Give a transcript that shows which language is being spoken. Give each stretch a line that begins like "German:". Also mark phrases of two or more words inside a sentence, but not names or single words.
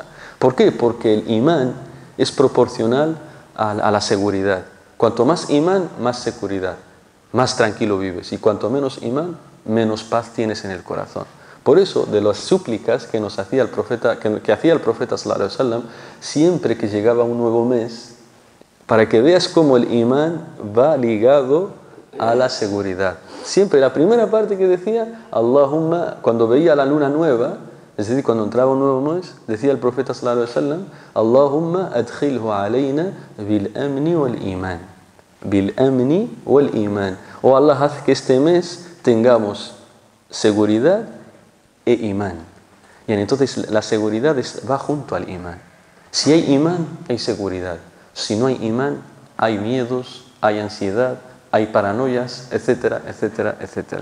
Spanish: ¿Por qué? Porque el imán es proporcional a la seguridad. Cuanto más imán, más seguridad. Más tranquilo vives. Y cuanto menos imán, menos paz tienes en el corazón. Por eso, de las súplicas que nos hacía el profeta, que hacía el profeta
Arabic: صلى الله عليه وسلم,
Spanish: siempre que llegaba un nuevo mes, para que veas cómo el imán va ligado a la seguridad. Siempre la primera parte que decía, Allahumma, cuando veía la luna nueva, es decir, cuando entraba un nuevo mes, decía el profeta
Arabic: صلى الله عليه وسلم, اللهم أدخله علينا بالأمن والإيمان. بالأمن والإيمان.
Spanish: Oh Allah, haz que este mes tengamos seguridad e imán. Y entonces la seguridad va junto al imán. Si hay imán, hay seguridad. Si no hay imán, hay miedos, hay ansiedad, hay paranoias, etcétera, etcétera, etcétera.